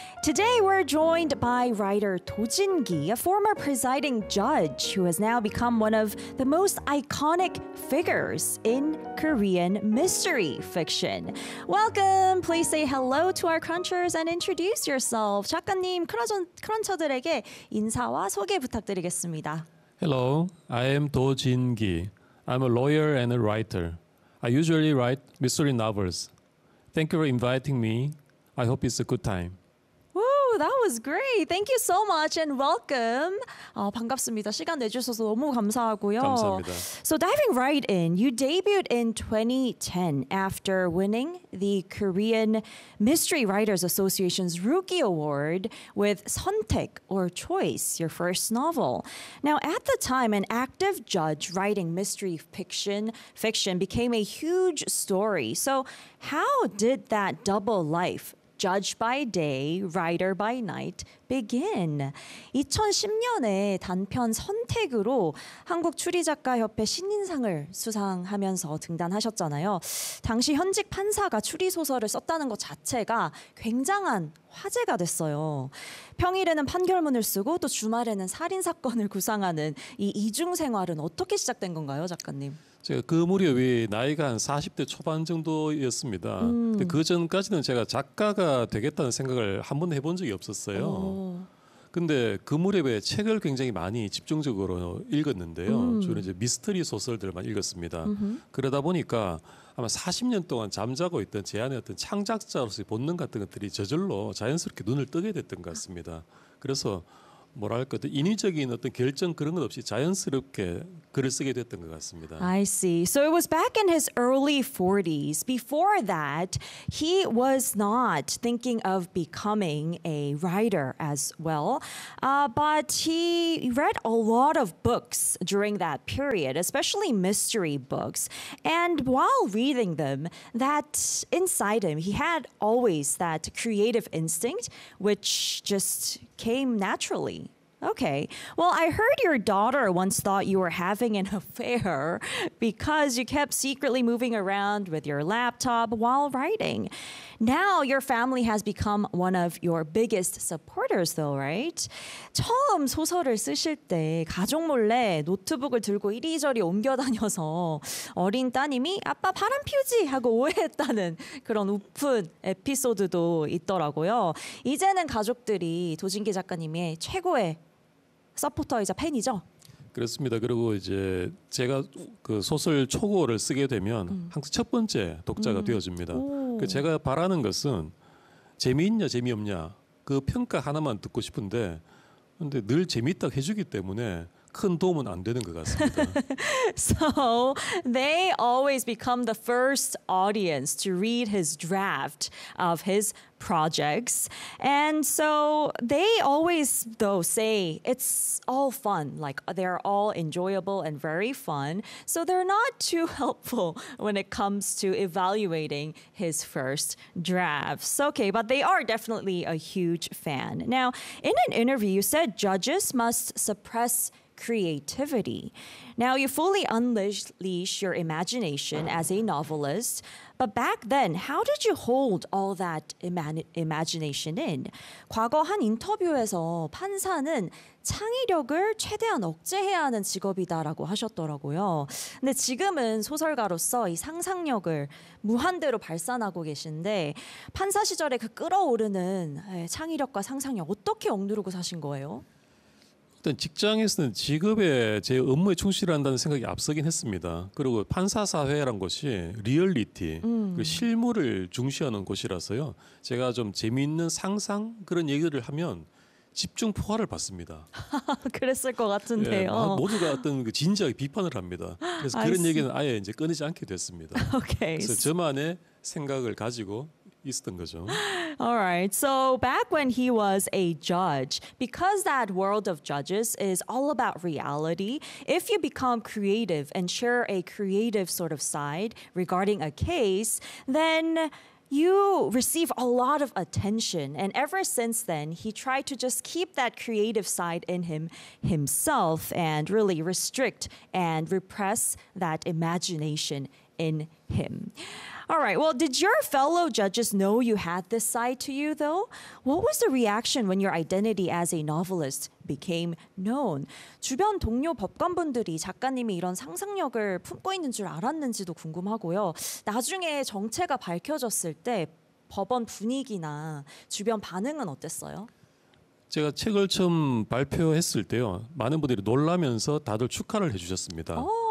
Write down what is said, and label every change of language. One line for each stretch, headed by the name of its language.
English: Today, we're joined by writer Do Jin-gi, a former presiding judge who has now become one of the most iconic figures in Korean mystery fiction. Welcome! Please say hello to our crunchers and introduce yourself.
Korean: 작가님, 크런처들에게 인사와 소개 부탁드리겠습니다.
English: Hello, I am Do Jin-gi. I'm a lawyer and a writer. I usually write mystery novels. Thank you for inviting me. I hope it's a good time. Woo, that was great. Thank you so much and welcome.
Korean: 반갑습니다. 시간 내주셔서 너무 감사하고요. 감사합니다.
English: So diving right in, you debuted in 2010 after winning the Korean Mystery Writers Association's Rookie Award with 선택, or Choice, your first novel. Now, at the time, an active judge writing mystery fiction became a huge story. So how did that double life, judge by day, writer by night, begin?
Korean: 2010년에 단편 선택으로 한국 추리작가협회 신인상을 수상하면서 등단하셨잖아요. 당시 현직 판사가 추리소설을 썼다는 것 자체가 굉장한 화제가 됐어요. 평일에는 판결문을 쓰고 또 주말에는 살인사건을 구상하는 이 이중생활은 어떻게 시작된 건가요, 작가님? 제가 그 무렵이 나이가 한 40대 초반 정도였습니다. 근데 그 전까지는 제가 작가가 되겠다는 생각을 한 번도 해본 적이 없었어요. 근데 그 무렵에 책을 굉장히 많이 집중적으로 읽었는데요. 주로 이제 미스터리 소설들만 읽었습니다. 그러다 보니까 아마 40년 동안 잠자고 있던 제 안의 어떤 창작자로서의 본능 같은 것들이 저절로 자연스럽게 눈을 뜨게 됐던 것 같습니다. 그래서 뭐랄까, 인위적인 어떤 결정 그런 것 없이 자연스럽게 글을 쓰게 됐던 것 같습니다.
English: I see. So it was back in his early 40s. Before that, he was not thinking of becoming a writer as well. But he read a lot of books during that period, especially mystery books. And while reading them, that inside him, he had always that creative instinct, which just came naturally. Okay. Well, I heard your daughter once thought you were having an affair because you kept secretly moving around with your laptop while writing. Now your family has become one of your biggest supporters though, right?
Korean: 처음 소설을 쓰실 때 가족 몰래 노트북을 들고 이리저리 옮겨 다녀서 어린 따님이 아빠 바람 피우지 하고 오해했다는 그런 웃픈 에피소드도 있더라고요. 이제는 가족들이 도진기 작가님의 최고의 서포터이자 팬이죠? 그렇습니다. 그리고 이제 제가 그 소설 초고를 쓰게 되면 항상 첫 번째 독자가 되어집니다. 그 제가 바라는 것은 재미있냐 재미없냐 그 평가 하나만 듣고 싶은데, 근데 늘 재미있다고 해주기 때문에 큰 도움은 안 되는 것 같습니다.
English: So they always become the first audience to read his draft of his projects. And so they always, though, say it's all fun. Like, they're all enjoyable and very fun. So they're not too helpful when it comes to evaluating his first drafts. Okay, but they are definitely a huge fan. Now, in an interview, you said judges must suppress creativity. Now, you fully unleash your imagination as a novelist, but back then, how did you hold all that imagination in?
Korean: 과거 한 인터뷰에서 판사는 창의력을 최대한 억제해야 하는 직업이다라고 하셨더라고요. 근데 지금은 소설가로서 이 상상력을 무한대로 발산하고 계신데, 판사 시절에 그 끌어오르는 창의력과 상상력 어떻게 억누르고 사신 거예요? 일단 직장에서는 직업에 제 업무에 충실한다는 생각이 앞서긴 했습니다. 그리고 판사 사회라는 곳이 리얼리티, 실물을 중시하는 곳이라서요. 제가 좀 재미있는 상상 그런 얘기를 하면 집중 포화를 받습니다. 그랬을 것 같은데요. 예, 모두가 어떤 진지하게 비판을 합니다. 그래서 그런 얘기는 아예 이제 꺼내지 않게 됐습니다.
English: Okay.
Korean: 그래서 저만의 생각을 가지고 있었던 거죠.
English: All right. So back when he was a judge, because that world of judges is all about reality, if you become creative and share a creative sort of side regarding a case, then you receive a lot of attention. And ever since then, he tried to just keep that creative side in himself and really restrict and repress that imagination in him. All right, well, did your fellow judges know you had this side to you, though? What was the reaction when your identity as a novelist became known?
Korean: 주변 동료 법관분들이 작가님이 이런 상상력을 품고 있는 줄 알았는지도 궁금하고요. 나중에 정체가 밝혀졌을 때 법원 분위기나 주변 반응은 어땠어요? 제가 책을 처음 발표했을 때요. 많은 분들이 놀라면서 다들 축하를 해주셨습니다.